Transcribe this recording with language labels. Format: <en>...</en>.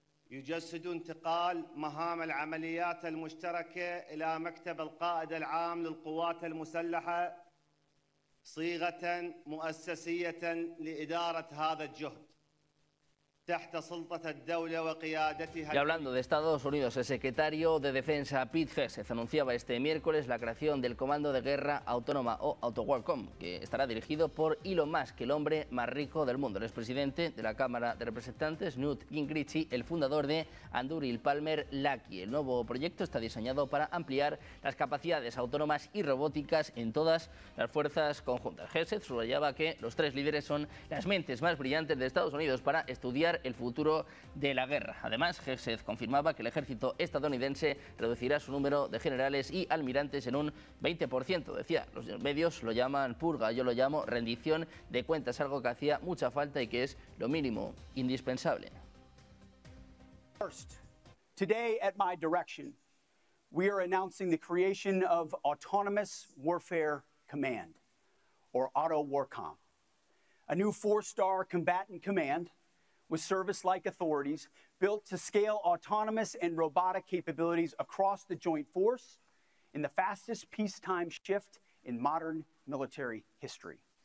<ar>يجسد انتقال مهام العمليات المشتركة إلى مكتب القائد العام للقوات المسلحة صيغة مؤسسية لإدارة هذا الجهد تحت سلطة الدولة وقيادتها.</ar> <es>Y hablando de Estados Unidos, el secretario de Defensa Pete Hegseth anunciaba este miércoles la creación del Comando de Guerra Autónoma o AutoWarCom, que estará dirigido por Elon Musk, el hombre más rico del mundo. El expresidente de la Cámara de Representantes, Newt Gingrich, y el fundador de Anduril Palmer Lucky. El nuevo proyecto está diseñado para ampliar las capacidades autónomas y robóticas en todas las fuerzas conjuntas. Hegseth subrayaba que los tres líderes son las mentes más brillantes de Estados Unidos para estudiar el futuro de la guerra. Además, Hegseth confirmaba que el ejército estadounidense reducirá su número de generales y almirantes en un 20%. Decía, los medios lo llaman purga, yo lo llamo rendición de cuentas, algo que hacía mucha falta y que es lo mínimo indispensable.</es> <en>First, today at my direction, we are announcing the creation of Autonomous Warfare Command, or AutoWarCom, a new four-star combatant command with service-like authorities built to scale autonomous and robotic capabilities across the joint force in the fastest peacetime shift in modern military history.</en>